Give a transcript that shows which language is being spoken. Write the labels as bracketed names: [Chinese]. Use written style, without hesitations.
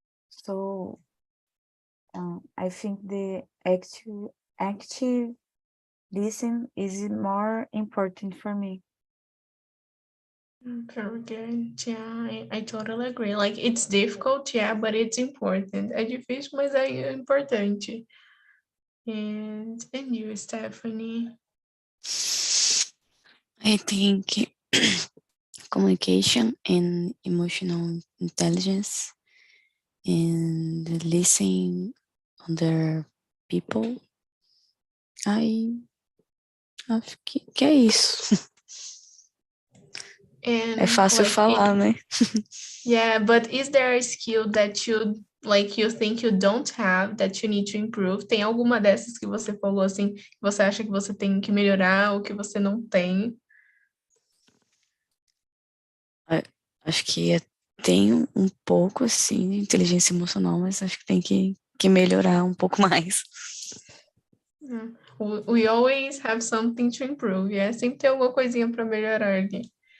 [English] So I think the active listen is more important for me. Very good. Yeah, I totally agree. Like, it's difficult, yeah, but it's important. [Portuguese] É difícil, mas é importante. [English] And you, Stephanie? I think communication and emotional intelligence and listening other people. [Portuguese] Acho que é isso. [English] And [Portuguese] É fácil [English] like, [Portuguese] falar, né? [English] yeah, but is there a skill that you think you don't have that you need to improve? [Portuguese] Tem alguma dessas que você falou assim, que você acha que você tem que melhorar ou que você não tem? Acho que tenho um pouco, assim, de inteligência emocional, mas acho que tem que melhorar um pouco mais. [English] We always have something to improve, yeah? [Portuguese] Sempre tem alguma coisinha para melhorar ali.